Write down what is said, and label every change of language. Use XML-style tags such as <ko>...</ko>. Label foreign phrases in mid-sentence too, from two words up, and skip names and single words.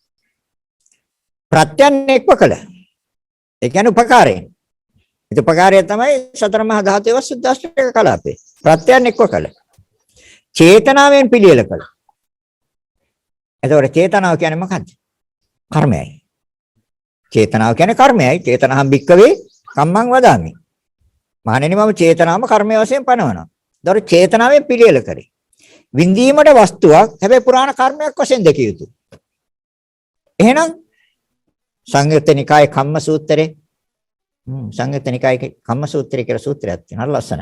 <si>ප්‍රත්‍යයන් එක්ව කළ. ඒ කියන්නේ උපකාරයෙන්. ඒ උපකාරය තමයි සතර මහා ධාතුවේ සුද්ධාෂ්ටක කලාපේ. ප්‍රත්‍යයන් එක්ව කළ. චේතනාවෙන් පිළියෙල කළ. එතකොට චේතනාව කියන්නේ මොකක්ද? කර්මයයි. චේතනාව කියන්නේ කර්මයයි.</si> <pi>චේතනහම් භික්කවේ කම්මං වදාමි.</pi> <si>මහණෙනි මම චේතනාවම කර්මය වශයෙන් පනවනවා. ඒතකොට චේතනාවෙන් පිළියෙල කරේ. විඳීමට වස්තුවක් හැබැයි පුරාණ කර්මයක් වශයෙන් දැකිය යුතුයි. එහෙනම් සංයුත්ත නිකායේ කම්ම සූත්‍රයේ සංයුත්ත නිකායේ කම්ම සූත්‍රය කියලා සූත්‍රයක් තියෙනවා ලස්සනයි.</si>